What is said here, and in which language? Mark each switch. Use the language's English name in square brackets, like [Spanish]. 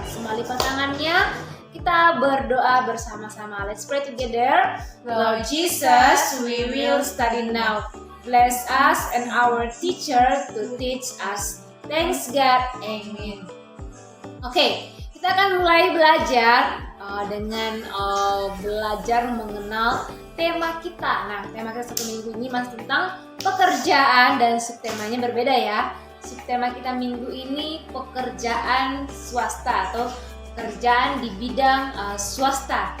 [Indonesian] Semua lipat tangannya, kita berdoa bersama-sama. [English] Let's pray together. Lord Jesus, we will study now. Bless us and our teacher to teach us. Thanks God, Amen. [Indonesian] Oke, kita akan mulai belajar dengan belajar mengenal tema kita. Nah, tema kita satu minggu ini masih tentang pekerjaan dan subtemanya berbeda ya. Subtema kita minggu ini pekerjaan swasta atau pekerjaan di bidang swasta.